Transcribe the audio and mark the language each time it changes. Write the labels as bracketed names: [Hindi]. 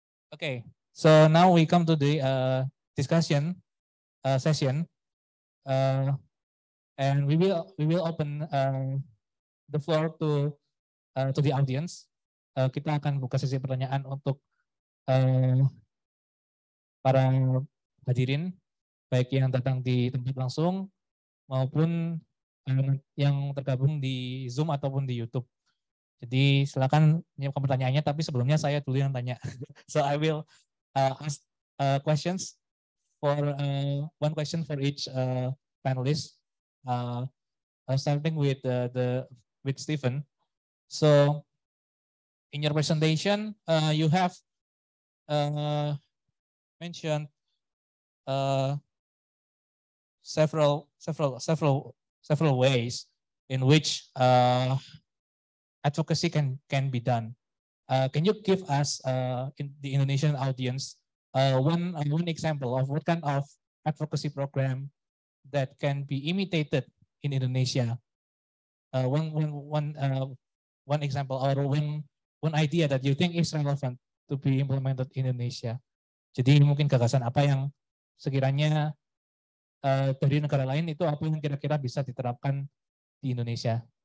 [English] Okay, so now we come to the discussion session. And we will open the floor to the audience. [Indonesian] Kita akan buka sesi pertanyaan untuk para hadirin, baik yang datang di tempat langsung maupun yang tergabung di Zoom ataupun di YouTube. Jadi silakan menyiapkan pertanyaannya, tapi sebelumnya saya dulu yang tanya. [English] So I will ask questions for one question for each panelist. Starting with with Stephen. So, in your presentation, you have mentioned several ways in which advocacy can be done. Can you give us in the Indonesian audience one example of what kind of advocacy program that can be imitated in Indonesia. One example or one idea that you think is relevant to be implemented in Indonesia. [Indonesian] Jadi mungkin gagasan apa yang sekiranya dari negara lain itu apa yang kira-kira bisa diterapkan di Indonesia.